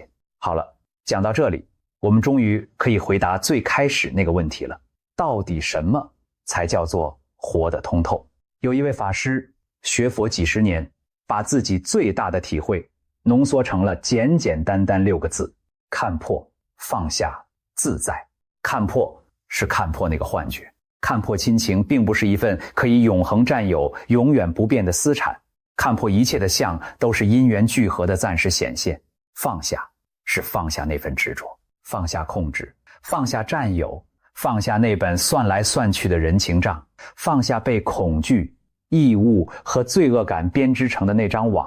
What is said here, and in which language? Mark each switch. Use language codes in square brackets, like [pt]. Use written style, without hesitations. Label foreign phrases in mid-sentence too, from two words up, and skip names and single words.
[zh] 好了，講到這裡，我們終於可以回答最開始那個問題了，到底什麼才叫做活得通透？有一位法師學佛幾十年，把自己最大的體會濃縮成了簡簡單單6 個字：看破、放下、自在。看破是看破那個幻覺，看破親情並不是一份可以永恆占有、永遠不變的私產，看破一切的相都是因緣聚合的暫時顯現。放下是放下那份執着，放下控制，放下占有，放下那本算來算去的人情賬，放下被恐懼、義務和罪惡感編織成的那張網。